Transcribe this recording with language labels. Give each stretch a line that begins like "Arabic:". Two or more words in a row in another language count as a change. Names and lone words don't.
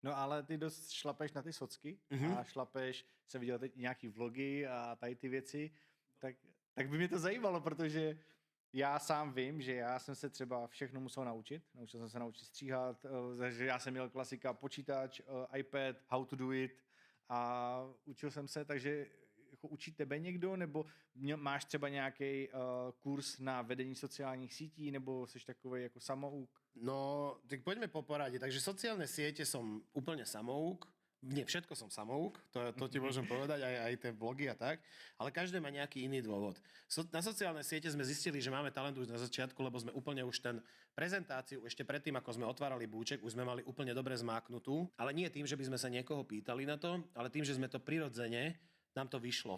Czech: No ale ty dost šlapeš na ty socky a šlapeš, jsem viděl teď nějaký vlogy a tady ty věci, tak by mě to zajímalo, protože já sám vím, že já jsem se třeba všechno musel naučit. Naučil jsem se naučit stříhat, takže já jsem měl klasika počítač, iPad,
English: how to do it
Czech: a učil jsem se, takže jako učí tebe někdo, nebo máš třeba nějaký kurz na vedení sociálních sítí, nebo jsi takový jako samouk?
Slovak: No, tak poďme po porade. Takže sociálne siete som úplne samouk. Nie, všetko som samouk, to ti môžem povedať, aj tie vlogy a tak, ale každý má nejaký iný dôvod. Na sociálne siete sme zistili, že máme talent už na začiatku, lebo sme úplne už ten prezentáciu, ešte predtým, ako sme otvárali búček, už sme mali úplne dobre zmáknutú, ale nie tým, že by sme sa niekoho pýtali na to, ale tým, že sme to prirodzene, nám to vyšlo.